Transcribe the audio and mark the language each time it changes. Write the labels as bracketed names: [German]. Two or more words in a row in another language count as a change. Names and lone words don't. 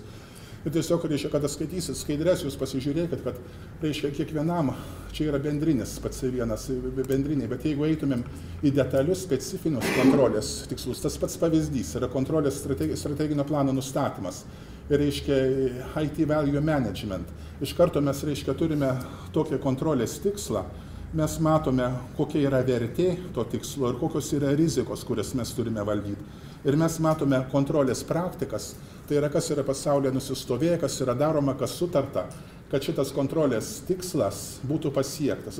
[Lithuanian] Ir tiesiog, kada skaitysit skaidres, jūs pasižiūrėkit, kad, kiekvienam, čia yra bendrinis, pats vienas bendriniai, bet jeigu eitumėm į detalius specifinius kontrolės tikslus, tas pats pavyzdys yra kontrolės strateginio plano nustatymas ir, [English] IT value management. [Lithuanian] Iš karto mes, turime tokią kontrolės tikslą, mes matome, kokia yra vertė to tikslo ir kokios yra rizikos, kurias mes turime valdyti. Ir mes matome kontrolės praktikas, tai yra, kas yra pasaulyje nusistovėję, kas yra daroma, kas sutarta, kad šitas kontrolės tikslas būtų pasiektas.